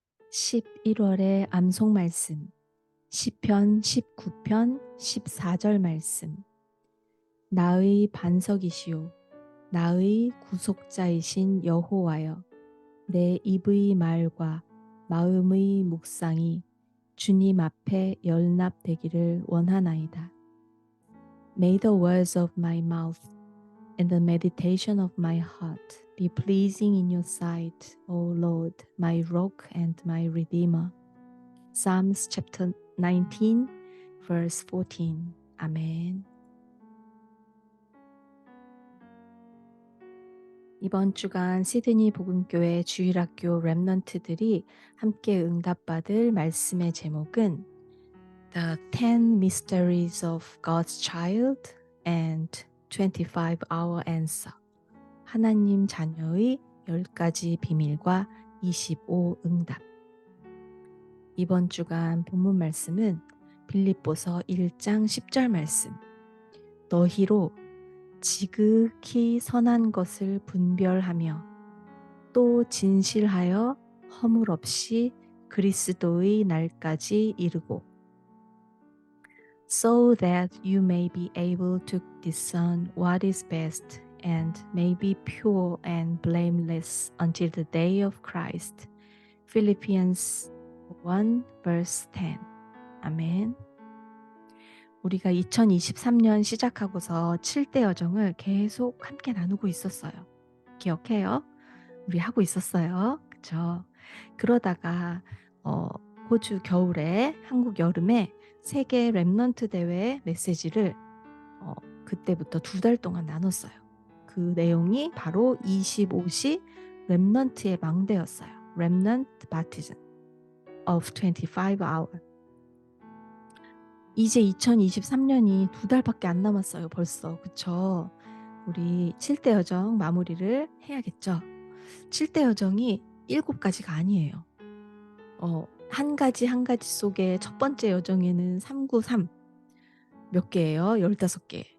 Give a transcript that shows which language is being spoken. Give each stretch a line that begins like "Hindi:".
Korean: 11월의 암송 말씀 시편 19편 14절 말씀. 나의 반석이시오 나의 구속자이신 여호와여, 내 입의 말과 마음의 묵상이 주님 앞에 열납되기를 원하나이다.
English: May the words of my mouth and the meditation of my heart be pleasing in your sight, O Lord, my rock and my redeemer. Psalms chapter 19, verse 14. 아멘.
Korean: 이번 주간 시드니 복음교회 주일학교 렘넌트들이 함께 응답받을 말씀의 제목은
English: The 10 Mysteries of God's Child and 25-Hour Answer.
Korean: 하나님 자녀의 10가지 비밀과 25 응답. 이번 주간 본문 말씀은 빌립보서 1장 10절 말씀. 너희로 지극히 선한 것을 분별하며 또 진실하여 허물 없이 그리스도의 날까지 이르고
English: so that you may be able to discern what is best and may be pure and blameless until the day of Christ. Philippians 1 verse 10. 아멘.
Korean: 우리가 2023년 시작하고서 7대 여정을 계속 함께 나누고 있었어요. 기억해요? 우리 하고 있었어요. 그쵸? 그러다가 호주 겨울에, 한국 여름에 세계 렘넌트 대회 메시지를 그때부터 2달 동안 나눴어요. 그 내용이 바로 25시 렘넌트의 망대였어요.
English: Remnant Baptism of 25 hour.
Korean: 이제 2023년이 2달밖에 안 남았어요. 벌써. 그쵸? 우리 7대 여정 마무리를 해야겠죠? 7대 여정이 7가지가 아니에요. 한 가지 한 가지 속에 첫 번째 여정에는 393 몇 개예요? 15개.